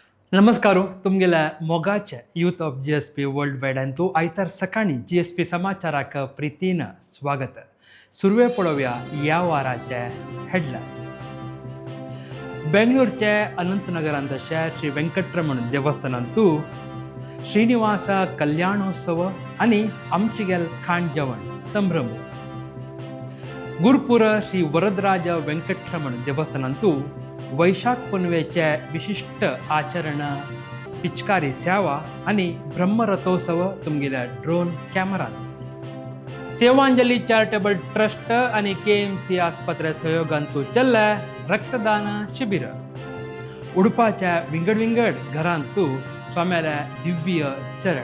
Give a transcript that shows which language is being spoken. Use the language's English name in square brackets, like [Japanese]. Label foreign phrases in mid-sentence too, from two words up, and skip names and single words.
[Konkani] नमस्कार तुमगेल्या मोगाचे यूथ ऑफ GSP [English] world wide [Konkani] आनी तूं आयतार सकाळी GSP समाचाराक प्रितीन स्वागत. सुरवे पळोवया ह्या वाराचे हेडलायन्स. बेंगळूरचे अनंतनगरांतच्या श्री वेंकटरमण देवस्थानांतू श्रीनिवास कल्याणोत्सव आनी आमचेगेल खाण जेवण संभ्रम. गुरुपूर श्री वरदराज वेंकटरमण देवस्थानांतू वैशाख पुनवेचे विशिष्ट आचरण, पिचकारी सेवा आनी ब्रह्मरथोत्सव तुमगेल्या ड्रोन कॅमेरान. सेवांजली चॅरिटेबल ट्रस्ट आनी KMC आस्पत्रे सहयोगांतू चल्ले रक्तदान शिबिर. उडपाच्या विंगड घरांतू स्वाम्याले दिव्य चरण.